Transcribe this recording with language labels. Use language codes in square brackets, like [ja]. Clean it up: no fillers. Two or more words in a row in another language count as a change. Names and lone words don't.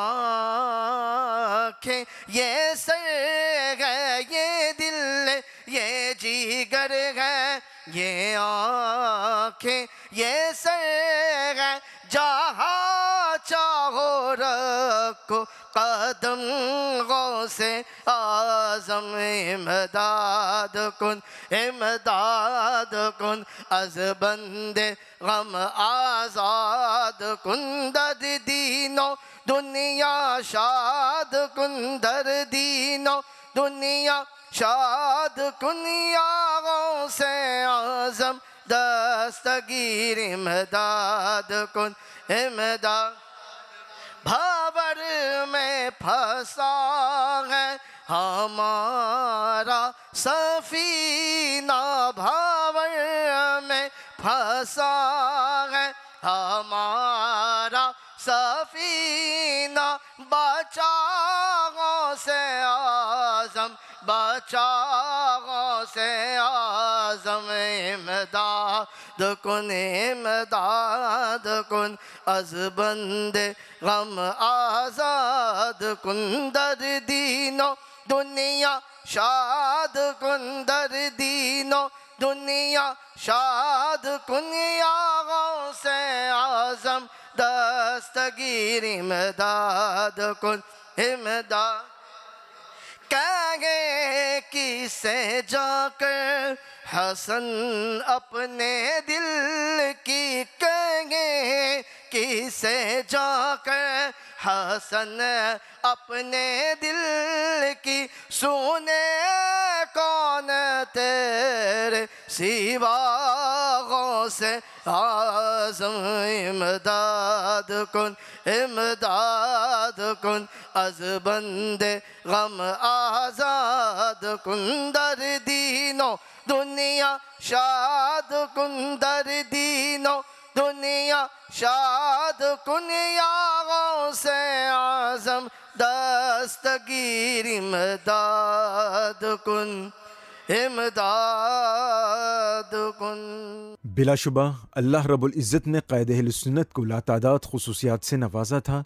[ur] آنکھیں یہ سر ہے یہ دل یہ جیگر ہے یہ آنکھیں یہ سر ہے جہاں چاہو رکھو قدم غوث اعظم امداد [fa] کن از بند غم آزاد کن در دین و دنیا شاد کن در دین و دنیا شاد کن یا غوث اعظم دستگیر امداد کن امداد [ur] بھاور میں پھنسا ہے ہمارا سفینہ بھاور میں پھنسا ہے ہمارا سفینہ بچا غوث اعظم بچا غوث اعظم امداد [fa] کن از بند غم آزاد کن در دین و دنیا شاد کن در دین و دنیا شاد کن یا غوث اعظم دستگیر امداد کن امداد [ur] کہے کسے جا کر حسن اپنے دل کی کہے کسے جا کر حسن اپنے دل کی سونے کون تیرے سوا غوث اعظم امداد [fa] کن از بند غم آزاد کن در دین و دنیا شاد کن در دین و دنیا شاد کن یا غوث اعظم دستگیر امداد کن امداد کن [ur] بلا شبہ اللہ رب العزت نے قائد اہل سنت کو لاتعداد خصوصیات سے نوازا تھا۔